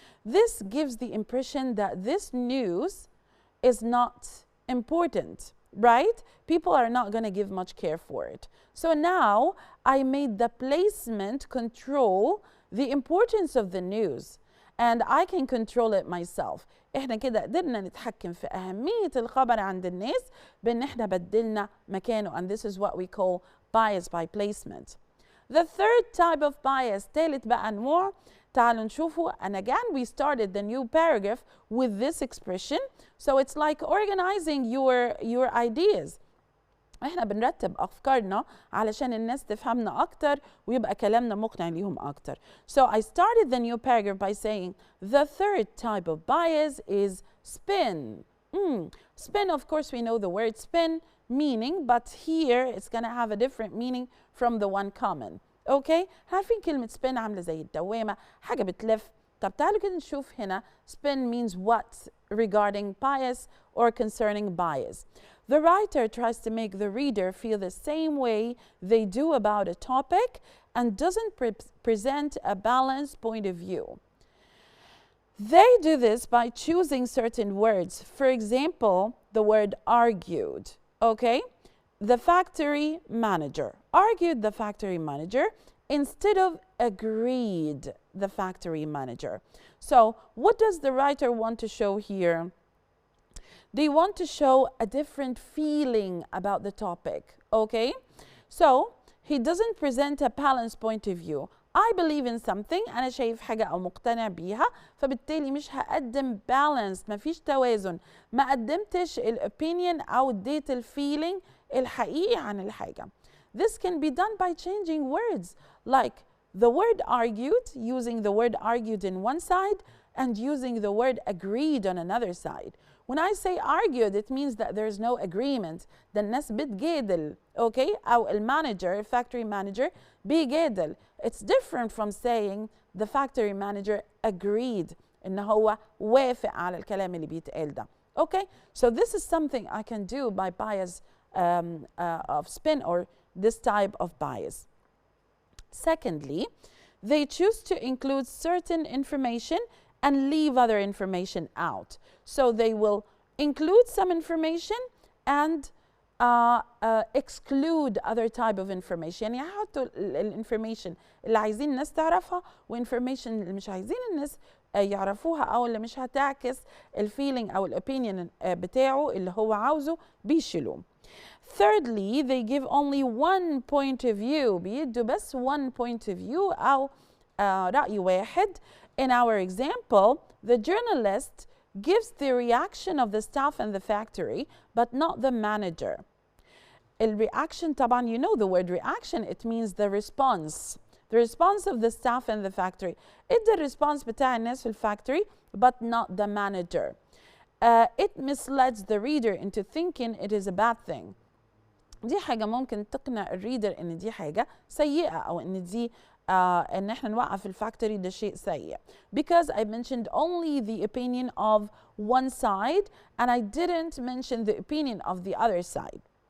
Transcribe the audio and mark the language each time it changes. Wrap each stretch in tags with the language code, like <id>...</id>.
<en>This gives the impression that this news is not important, right? People are not going to give much care for it. So now I made the placement control the importance of the news and I can control it myself.</en> <ar>احنا كده قدرنا نتحكم في أهمية الخبر عند الناس بأن احنا بدلنا مكانه,</ar> <en>and this is what we call bias by placement. The third type of bias,</en> <ar>ثالث بقى أنواع, تعالوا نشوفوا.</ar> <en>and again we started the new paragraph with this expression, so it's like organizing your ideas.</en> <ar>احنا بنرتب أفكارنا علشان الناس تفهمنا أكتر ويبقى كلامنا مقنع ليهم أكتر.</ar> <en>So I started the new paragraph by saying the third type of bias is spin. Spin, of course we know the word spin meaning, but here it's gonna have a different meaning from the one common. Okay?</en> <ar>عارفين كلمة spin عاملة زي الدوامة، حاجة بتلف. طب تعالوا كده نشوف هنا</ar> <en>spin means what regarding bias or concerning bias. The writer tries to make the reader feel the same way they do about a topic and doesn't present a balanced point of view. They do this by choosing certain words. For example, the word argued. Okay? The factory manager argued the factory manager instead of agreed the factory manager. So what does the writer want to show here? They want to show a different feeling about the topic. Okay? So he doesn't present a balanced point of view. I believe in something,</en> <ar>أنا شايف حاجة أو مقتنع بيها، فبالتالي مش هقدم balance، مفيش توازن، ما قدمتش الopinion أو اديت الفيلينج الحقيقي عن الحاجة.</ar> <en>This can be done by changing words, like the word argued, using the word argued in one side and using the word agreed on another side. When I say argued, it means that there's no agreement.</en> <ar>ده الناس بتجادل. Okay? أو المانجر, factory manager بيجادل.</ar> <en>It's different from saying the factory manager agreed.</en> <ar>إن هو وافق على الكلام اللي بيتقال ده.</ar> <en>Okay? So this is something I can do by bias of spin or this type of bias. Secondly, they choose to include certain information and leave other information out. So they will include some information and exclude other type of information.</en> <ar>يعني يحطوا الانفورميشن اللي عايزين الناس تعرفها وانفورميشن اللي مش عايزين الناس يعرفوها او اللي مش هتعكس الفيلينج او الاوبينيون بتاعه اللي هو عاوزه بيشيلوه.</ar> <en>Thirdly, they give only one point of view.</en> <ar>بيدوا بس</ar> <en>one point of view</en> <ar>أو رأي واحد.</ar> <en>In our example, the journalist gives the reaction of the staff in the factory, but not the manager. الreaction طبعا, you know the word reaction, it means the response. The response of the staff in the factory.</en> <ar>ادى الريسبونس بتاع الناس في الفاكتوري</ar> <en>but not the manager. It misleads the reader into thinking it is a bad thing.</en> <ar>دي حاجة ممكن تقنع الريدر ان دي حاجة سيئة او ان دي ان احنا نوقف الفاكتوري ده شيء سيء.</ar> <en>Because I mentioned only the opinion of one side and I didn't mention the opinion of the other side.</en>